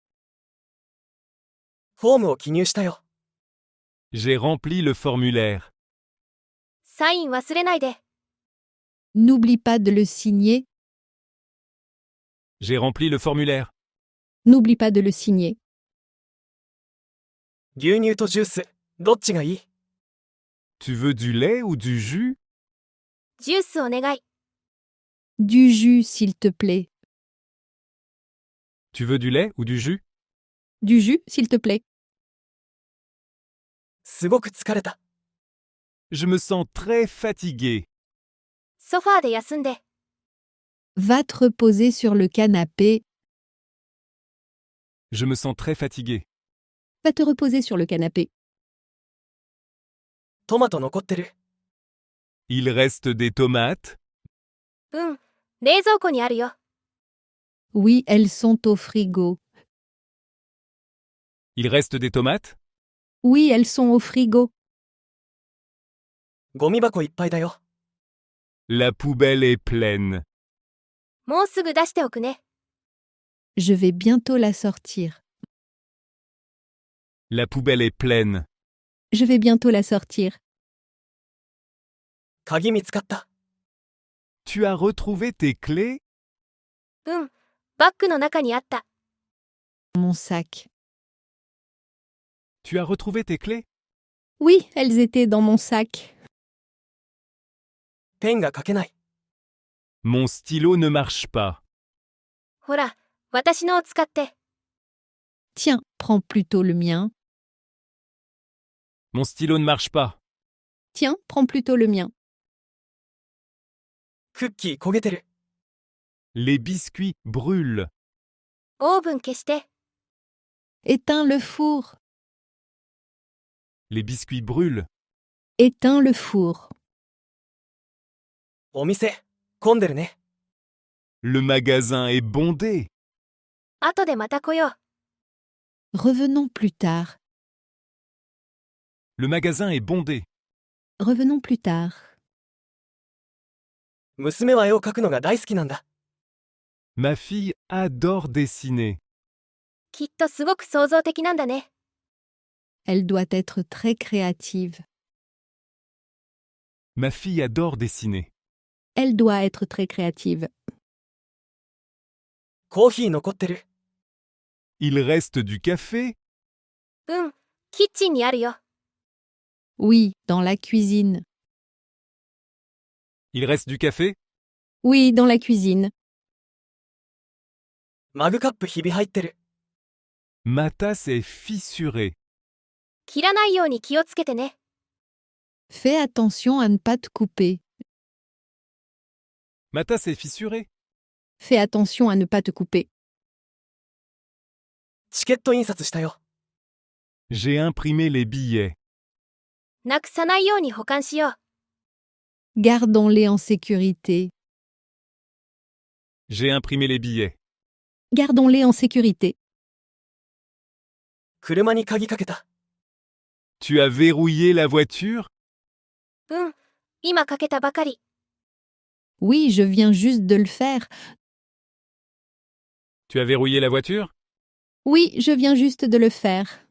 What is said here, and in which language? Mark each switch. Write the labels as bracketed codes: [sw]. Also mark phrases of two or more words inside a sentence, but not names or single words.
[ja] フォームを記入したよ。 [fr] J'ai rempli le formulaire. [ja] サイン忘れないで。 [fr] N'oublie pas de le signer. J'ai rempli le formulaire. N'oublie pas de le signer. [ja] 牛乳とジュース、どっちがいい？ [fr] Tu veux du lait ou du jus? [ja] ジュースお願い。 [fr] Du jus, s'il te plaît. Tu veux du lait ou du jus? Du jus, s'il te plaît. [ja] すごく疲れた。 [fr] Je me sens très fatigué. [ja] ソファーで休んで。 [fr] Va te reposer sur le canapé. Je me sens très fatigué. Va te reposer sur le canapé. [ja] トマト残ってる。 [fr] Il reste des tomates? [ja] うん、冷蔵庫にあるよ。 [fr] Oui, elles sont au frigo. Il reste des tomates? Oui, elles sont au frigo. [ja] ゴミ箱いっぱいだよ。 [fr] La poubelle est pleine. [ja] もうすぐ出しておくね。 [fr] Je vais bientôt la sortir. La poubelle est pleine. Je vais bientôt la sortir. [ja] 鍵見つかった。 [fr] Tu as retrouvé tes clés? [ja] うん、バッグの中にあった。 [fr] Mon sac. Tu as retrouvé tes clés? Oui, elles étaient dans mon sac. [ja] ペンが書けない。 [fr] Mon stylo ne marche pas. [ja] ほら、私のを使って。 [fr] Tiens, prends plutôt le mien. Mon stylo ne marche pas. Tiens, prends plutôt le mien. [ja] クッキー焦げてる。 [fr] Les biscuits brûlent. [ja] オーブン消して。 [fr] Éteins le four. Les biscuits brûlent. Éteins le four. [ja] お店、混んでるね。 [fr] Le magasin est bondé. [ja] 後でまた来よう。 [fr] Revenons plus tard. Le magasin est bondé. Revenons plus tard. [ja] 娘は絵を描くのが大好きなんだ。 [fr] Ma fille adore dessiner. [ja] きっとすごく創造的なんだね。 [fr] Elle doit être très créative. Ma fille adore dessiner. Elle doit être très créative. [ja] コーヒー残ってる。 [fr] Il reste du café? [ja] うん、キッチンにあるよ。 [fr] Oui, dans la cuisine. Il reste du café? Oui, dans la cuisine. [ja] マグカップひび入ってる。 [fr] Ma tasse est fissurée. [ja] 切らないように気をつけてね。 [fr] Fais attention à ne pas te couper. Ma tasse est fissurée. Fais attention à ne pas te couper. [ja] チケット印刷したよ。 [fr] J'ai imprimé les billets. [ja] なくさないように保管しよう。 [fr] Gardons-les en sécurité. J'ai imprimé les billets. Gardons-les en sécurité. [ja] 車に鍵かけた。 [fr] Tu as verrouillé la voiture? [ja] うん、今かけたばかり。 [fr] Oui, je viens juste de le faire. Tu as verrouillé la voiture? Oui, je viens juste de le faire.